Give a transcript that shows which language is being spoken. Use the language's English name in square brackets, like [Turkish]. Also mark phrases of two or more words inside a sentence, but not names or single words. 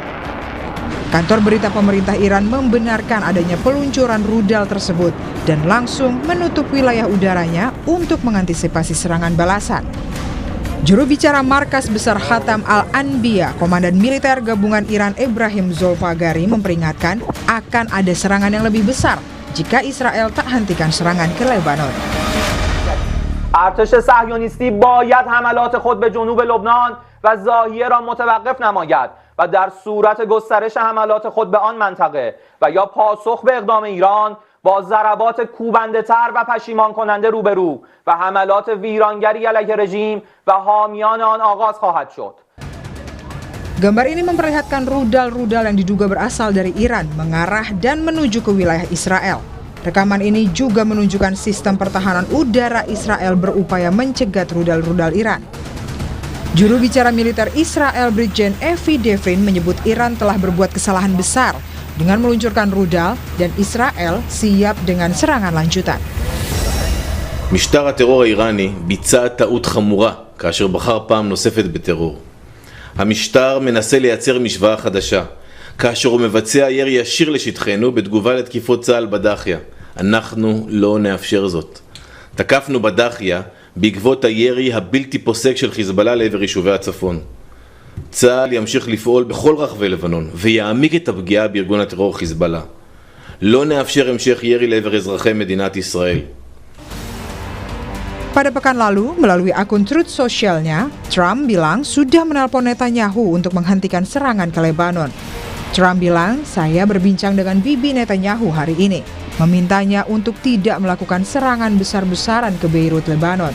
[Indonesian] Kantor berita pemerintah Iran membenarkan adanya peluncuran rudal tersebut dan langsung menutup wilayah udaranya untuk mengantisipasi serangan balasan. Juru bicara Markas Besar Khatam Al-Anbiya, Komandan Militer Gabungan Iran Ebrahim Zolfagari memperingatkan akan ada serangan yang lebih besar jika Israel tak hentikan serangan ke Lebanon. [Persian] ارتش صهیونیستی باید حملات خود به جنوب لبنان و ضاحیه را متوقف نماید و در صورت گسترش حملات خود به آن منطقه و یا پاسخ به اقدام ایران با ضربات کوبنده‌تر و پشیمان کننده روبرو و حملات ویرانگری علیه رژیم و حامیان آن آغاز خواهد شد. [Indonesian] Gambar ini memperlihatkan rudal-rudal yang diduga berasal dari Iran mengarah dan menuju ke wilayah Israel. Rekaman ini juga menunjukkan sistem pertahanan udara Israel berupaya mencegat rudal-rudal Iran. Juru bicara militer Israel Brigjen Evi Devin menyebut Iran telah berbuat kesalahan besar dengan meluncurkan rudal dan Israel siap dengan serangan lanjutan. [Hebrew] משטר הטרור האיראני ביצע טעות חמורה כאשר בחר פעם נוספת בטרור. המשטר מנסה לייצר משוואה חדשה, כאשר הוא מבצע ירי ישיר לשטחנו בתגובה לתקיפות צה"ל בדחיה. אנחנו לא נאפשר זאת. תקפנו בדחיה בעקבות הירי הבלתי פוסק של חיזבאללה לעבר יישובי הצפון. צה"ל ימשיך לפעול בכל רחבי לבנון ויעמיק את הפגיעה בארגון הטרור חיזבאללה. לא נאפשר המשך ירי לעבר אזרחי מדינת ישראל. [Indonesian] Pada pekan lalu, melalui akun Truth Socialnya, Trump bilang sudah menelpon Netanyahu untuk menghentikan serangan ke Lebanon. Trump bilang, saya berbincang dengan Bibi Netanyahu hari ini, memintanya untuk tidak melakukan serangan besar-besaran ke Beirut, Lebanon.